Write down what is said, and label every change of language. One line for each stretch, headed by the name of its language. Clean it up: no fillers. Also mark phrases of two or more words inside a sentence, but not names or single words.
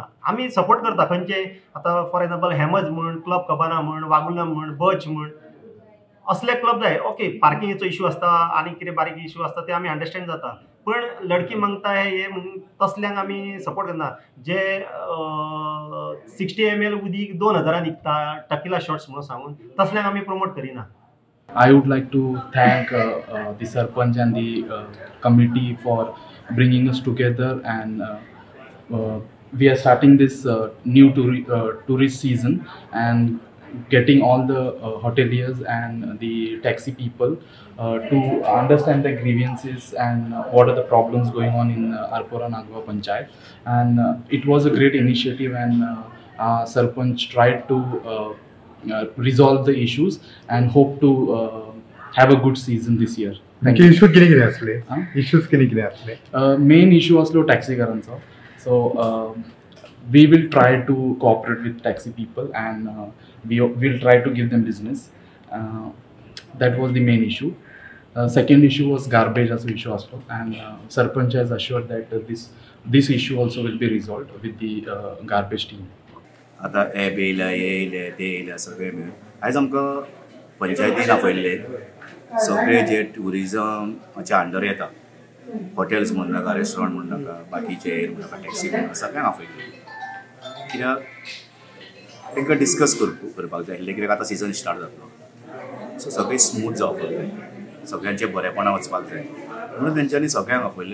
Konkani: आमी सपोर्ट करता खंयचे आतां
English: for example
Konkani: हेमज म्हण, क्लब कबाना म्हण, वागुलम म्हण, बच म्हण, असले क्लब जाय. ओके पार्किंगेचो इश्यू आसता आनी कितें बारीक इश्यू आसता ते आमी अंडरस्टँड जाता, पण लडकी मागता हे तसल्यांक आमी सपोर्ट करना. जे 60 ml उदीक 2000 विकता
English: tequila shots
Konkani: म्हणून सांगून तसल्यांक आमी प्रमोट करिना.
English: I would like to thank the Sarpanch and the committee for bringing us together, and we are starting this new tourist season and getting all the hoteliers and the taxi people to understand the grievances and what are the problems going on in Arpora Nagwa Panchayat. And it was a great initiative, and Sarpanch tried to resolve the issues and hope to have a good season this year. Thank you.
Konkani: इश्यूज कितें कितें आसले? इश्यूज कितें कितें आसले?
English: Main issue
Konkani: असलो टॅक्सीकारांचो.
English: So we will try to cooperate with taxi people, and we will try to give them business. That was the main issue. Second issue was garbage as issue असलो, and Sarpanch has assured that this issue also will be resolved with the garbage team.
Konkani: आतां एप येयल्या हे येयले ते येयल्या सगळे मेळून आयज आमकां पंचायतीन आपयल्ले सगळे जे ट्युरिजमाच्या अंडर येता, हॉटेल्स म्हण नाका, रेस्टॉरंट म्हण नाका, बाकीचे म्हण नाका, टॅक्सी म्हण नाका, सगळ्यांक आपयल्ले. कित्याक तांकां डिस्कस करपाक जाय आसलें, कित्याक आतां
English: season start
Konkani: जातलो, सो सगळें स्मूथ जावपाक जाय, सगळ्यांचे बरेपणा वचपाक जाय म्हणून तेंच्यांनी सगळ्यांक आपयल्ले.